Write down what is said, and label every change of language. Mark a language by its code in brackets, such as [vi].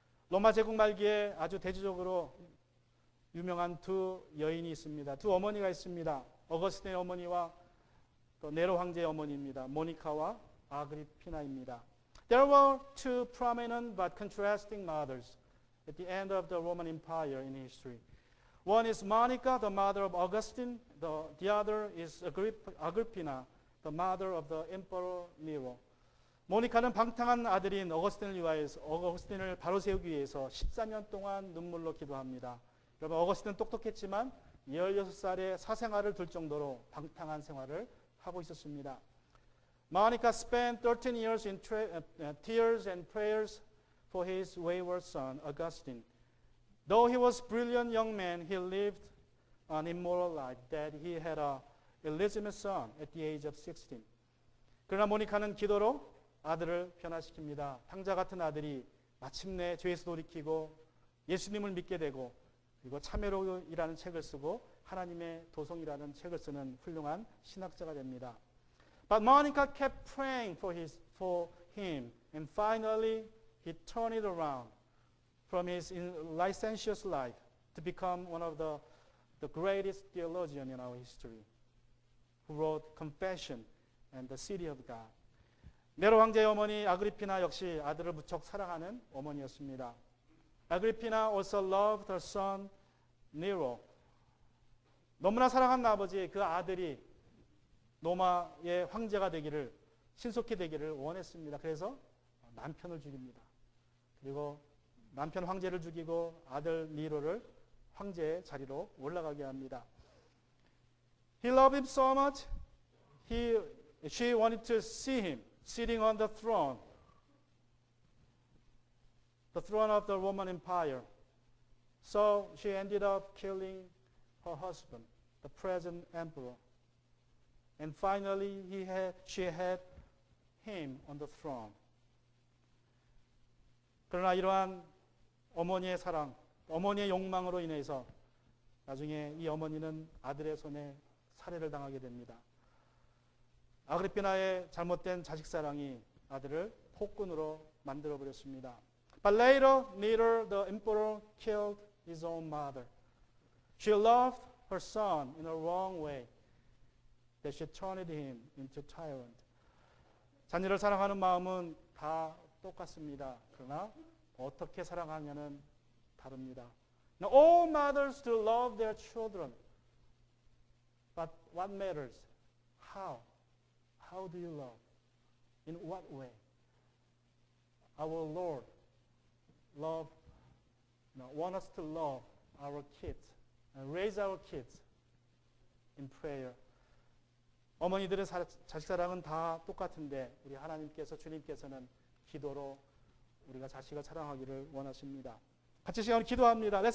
[ko] 로마 제국 말기에 아주 대조적으로 유명한 두 여인이 있습니다. 두 어머니가 있습니다. 어거스틴의 어머니와 또 네로 황제의 어머니입니다. 모니카와 아그리피나입니다. [en] There were two prominent but contrasting mothers at the end of the Roman Empire in history. One is Monica, the mother of Augustine. The other is Agrippina, the mother of the Emperor Nero. [ko] 모니카는 방탕한 아들인 어거스틴을 바로 세우기 위해서 14년 동안 눈물로 기도합니다. 여러분, 어거스틴은 똑똑했지만 16살에 사생활을 둘 정도로 방탕한 생활을 하고 있었습니다. [en] Monica spent 13 years in tears and prayers for his wayward son, Augustine. Though he was a brilliant young man, he lived an immoral life that he had an illegitimate son at the age of 16. [ko] 그러나 모니카는 기도로 아들을 변화시킵니다. 탕자 같은 아들이 마침내 죄에서 돌이키고 예수님을 믿게 되고 그리고 참회록이라는 책을 쓰고 하나님의 도성이라는 책을 쓰는 훌륭한 신학자가 됩니다. [en] But Monica kept praying for him, and finally he turned it around from his licentious life to become one of the greatest theologians in our history, who wrote Confession and the City of God. [ko] 네로 황제의 어머니 아그리피나 역시 아들을 무척 사랑하는 어머니였습니다. [en] Agrippina also loved her son Nero. [ko] 너무나 사랑하는 아버지, 그 아들이 로마의 황제가 되기를, 신속히 되기를 원했습니다. 그래서 남편을 죽입니다. 그리고 남편 황제를 죽이고 아들 니로를 황제의 자리로 올라가게 합니다. [en] He loved him so much, she wanted to see him sitting on the throne of the Roman Empire. So she ended up killing her husband, the present emperor. And finally, she had him on the throne. [ko] 그러나 이러한 어머니의 사랑, 어머니의 욕망으로 인해서 나중에 이 어머니는 아들의 손에 살해를 당하게 됩니다. 아그리피나의 잘못된 자식 사랑이 아들을 폭군으로 만들어 버렸습니다. [en] But later, Nero, the emperor, killed his own mother. She loved her son in a wrong way, that she turned him into tyrant. [ko] 자녀를 사랑하는 마음은 다 똑같습니다. 그러나 어떻게 사랑하냐는 다릅니다. [en] Now, all mothers do love their children. But what matters? How? How do you love? In what way? Our Lord want us to love our kids and raise our kids in prayer. [ko] 어머니들의 자식 사랑은 다 똑같은데 우리 하나님께서 주님께서는 기도로 우리가 자식을 사랑하기를 원하십니다. 같이 시간을 기도합니다. [en] Let's